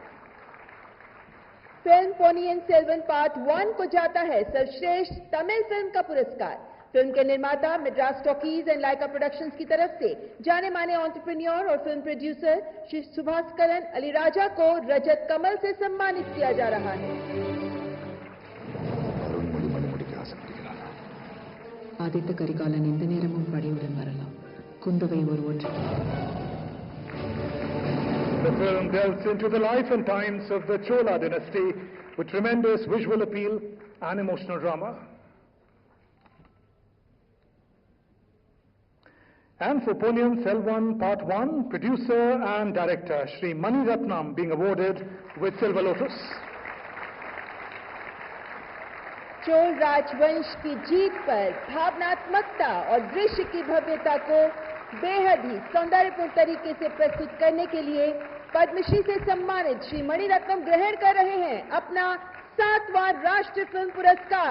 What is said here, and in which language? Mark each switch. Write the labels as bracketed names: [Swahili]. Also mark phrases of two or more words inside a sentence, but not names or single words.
[Hindi] फिल्म पोनियन सेल्वन पार्ट 1 को जाता है सर्वश्रेष्ठ तमिल फिल्म का पुरस्कार. फिल्म के निर्माता मद्रास टॉकीज एंड लाइका प्रोडक्शंस की तरफ से जाने माने एंटरप्रेन्योर और [English] film producer [Hindi] श्री सुभास्करन अलीराजा को रजत कमल से सम्मानित किया जा रहा है. [Tamil] ஆதித்த கரிகாலன் எந்த நேரமும் படையுடன் வரலாம். குந்தவை ஒருவர். [English] The film delves into the life and times of the Chola dynasty with tremendous visual appeal and emotional drama. And for Ponniyin Selvan Part 1, producer and director Shri Mani Ratnam being awarded with Silver Lotus. [Hindi] चोल राजवंश की जीत पर भावनात्मकता और दृश्य की भव्यता को बेहद ही सौंदर्यपूर्ण तरीके से प्रस्तुत करने के लिए पद्मश्री से सम्मानित श्री मणिरत्नम ग्रहण कर रहे हैं अपना 7वां राष्ट्रीय फिल्म पुरस्कार.